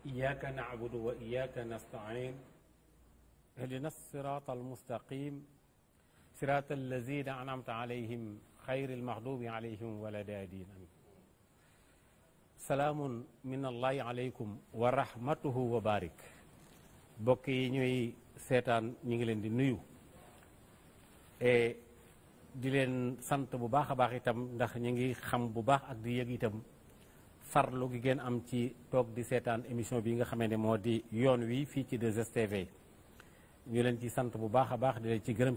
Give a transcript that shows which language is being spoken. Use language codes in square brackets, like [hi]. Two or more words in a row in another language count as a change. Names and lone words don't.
[ar] إياك نعبد وإياك نستعين اهدنا الصراط المستقيم صراط الذين أنعمت عليهم خير المغضوب عليهم ولا الضالين سلام من الله عليكم ورحمته وبركاته [wo] bokk yi ñuy seetaan ñu ngi leen di nuyu di leen sant bu baax a baax itam ndax ñu ngi xam bu baax ak di yëg itam farlu gi ngeen am ci toog di seetaan émission bi nga xamee ne moo di yoon wi fii ci 2STV ñu leen ci sant bu baax a baax di leen ci gërëm